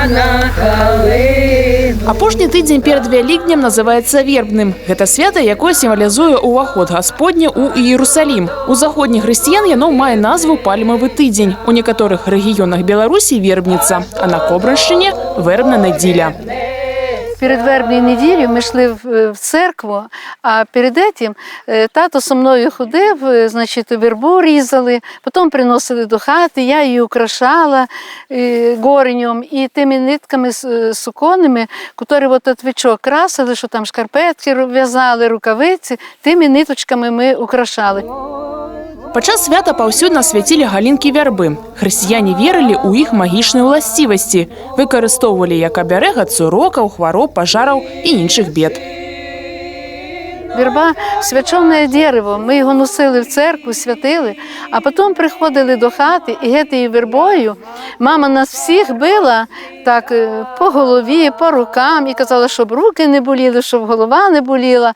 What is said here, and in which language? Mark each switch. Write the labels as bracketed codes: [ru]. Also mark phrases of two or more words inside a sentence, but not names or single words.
[be] Апошні тыдзень перад Вялікднем называецца вербным. Гэта свята, якое сімвалізуе ўваход Гасподні ў Іерусалім. У заходніх хрысціян яно мае назву пальмавы тыдзень. У некаторых рэгіёнах Беларусі вербніца, а на Кобрыншчыне вербна нядзеля. [uk] Перед вербною неділею ми йшли в церкву, а перед этим тато со мною ходив, значить, вербу різали, потім приносили до хати, я її украшала горенем і тими нитками суконними, які от отвічок красили, що там шкарпетки в'язали, рукавиці, тими ниточками ми украшали. [be] Падчас свята паўсюдна свяцілі галінкі вярбы. Хрысціяне верылі ў іх магічныя ўласцівасці, выкарыстоўвалі як абярэг ад сурокаў, хвароб, пажараў і іншых бед. [uk] Верба – свячене дерево, ми його носили в церкву, святили, а потім приходили до хати і гетою вербою мама нас всіх била так по голові, по рукам і казала, щоб руки не боліли, щоб голова не боліла.